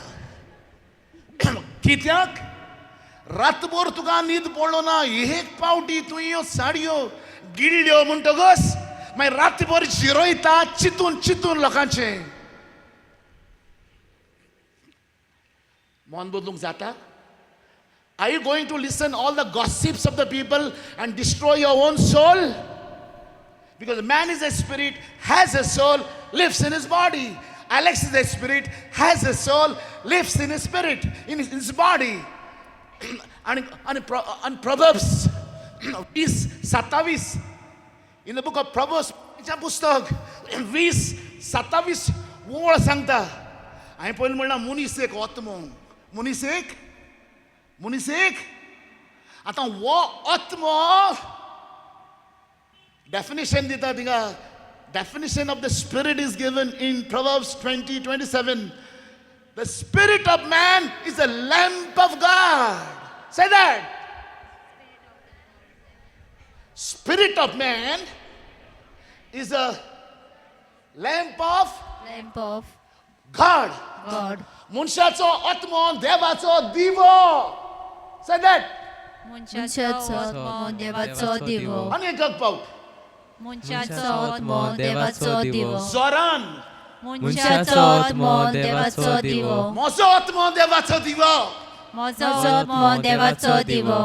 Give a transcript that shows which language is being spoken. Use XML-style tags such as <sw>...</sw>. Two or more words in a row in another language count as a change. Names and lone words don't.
<kok>कित्याक? रातभर तुका न्हीद पडलो ना, एक पावटी तूं ह्यो साडयो गिळ्ळ्यो म्हणटकच मागीर रातभर जिरोयता चिंतून चिंतून लोकांचें. मन बदलूंक जाता?</kok> <en>Are you going to listen all the gossips of the people and destroy your own soul? Because man is a spirit, has a soul, lives in his body. Alex is a spirit, has a soul, lives in his spirit, in his body. And Proverbs 27, in the book of Proverbs,</en> <kok>पुस्तक 20-27 वळ सांगता. हांवें पयलीं म्हणलां मनीस एक आत्मो, मनीस एक. आतां वो आत्मो definition दिता थिंगा.</kok> <en>Definition of the spirit is given in Proverbs 20:27. The spirit of man is a lamp of God. Say that. Spirit of man is a lamp of God.</en> <kok>मनशाचो आत्मो देवाचो दिवो. Say that. मनशाचो आत्मो देवाचो दिवो. अनेक पावट. मनशाचो आत्मो देवाचो दिवो. जोरान. मनशाचो आत्मो देवाचो दिवो. म्हजो आत्मो देवाचो दिवो. म्हजो आत्मो देवाचो दिवो.</kok>